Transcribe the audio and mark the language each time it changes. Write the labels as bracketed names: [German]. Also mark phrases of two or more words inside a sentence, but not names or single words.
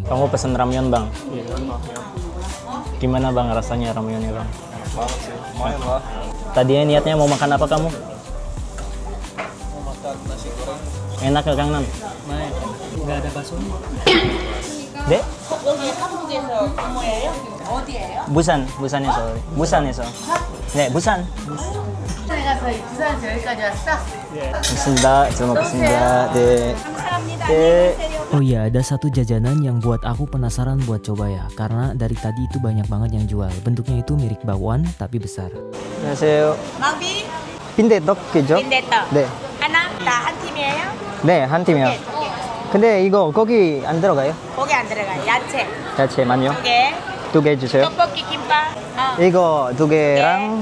[Indonesian] Kamu pesen ramyeon bang? Gimana bang rasanya ramyeonnya bang? Banget sih, lumayan lah. Tadinya niatnya mau makan apa kamu? Mau makan nasi goreng. Enak ya Kang Nam? Baik, nggak ada bakso. Dek? [Korean] 부산에서. 네, 부산. [Indonesian] Bismillah, terima kasih. Oh iya, ada satu jajanan yang buat aku penasaran buat coba ya. Karena dari tadi itu banyak banget yang jual. Bentuknya itu mirip bakwan tapi besar. [Korean] 안녕하세요. 망비 빈대떡이죠? 빈대떡 네. 하나 다 한 팀이에요? 네, 한 팀이요. 네, 두 개. 근데 이거 고기 안 들어가요? 고기 안 들어가요. 야채 야채만요? 두 개. 두 개 주세요. 떡볶이 김밥 이거 두 개랑